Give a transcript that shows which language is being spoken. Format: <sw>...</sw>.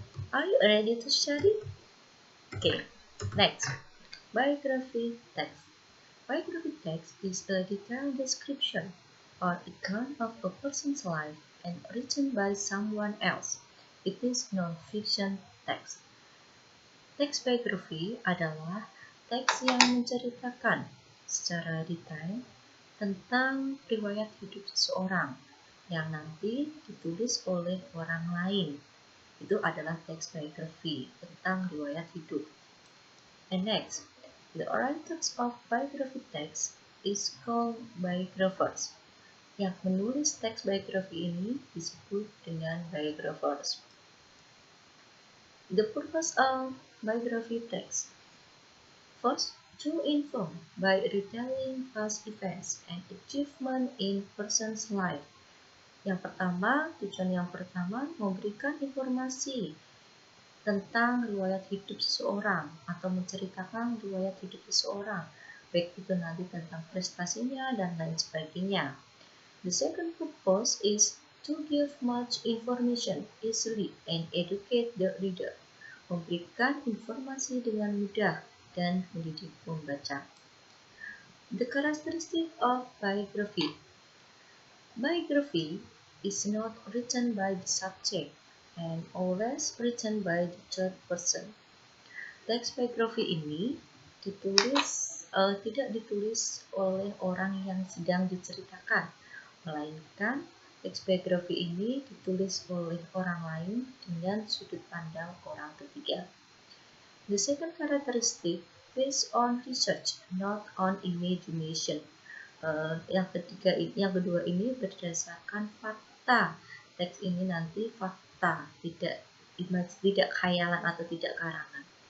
<en>Are you ready to study? Okay, next, biography text. Biography text is a detailed description or account of a person's life and written by someone else. It is non-fiction text.</en> <id>Teks biografi adalah teks yang menceritakan secara detail tentang riwayat hidup seseorang yang nanti ditulis oleh orang lain. Itu adalah teks biografi tentang riwayat hidup.</id> <en>And next, the writers of biography text is called biographers.</en> <id>Yang menulis teks biografi ini disebut dengan biographers.</id> <en>The purpose of biography text. First, to inform by retelling past events and achievement in person's life.</en> <id>Tujuan yang pertama memberikan informasi tentang riwayat hidup seseorang atau menceritakan riwayat hidup seseorang, baik itu nanti tentang prestasinya dan lain sebagainya.</id> <en>The second purpose is to give much information easily and educate the reader,</en> <id>memberikan informasi dengan mudah dan mendidik pembaca.</id> <en>The characteristic of biography. Biography is not written by the subject and always written by the third person.</en> <id>Teks biografi ini tidak ditulis oleh orang yang sedang diceritakan, melainkan teks biografi ini ditulis oleh orang lain dengan sudut pandang orang ketiga.</id> <en>The second characteristic based on research, not on imagination.</en> <id>Yang kedua ini berdasarkan fakta. Teks ini nanti fakta, tidak khayalan atau tidak karangan.</id>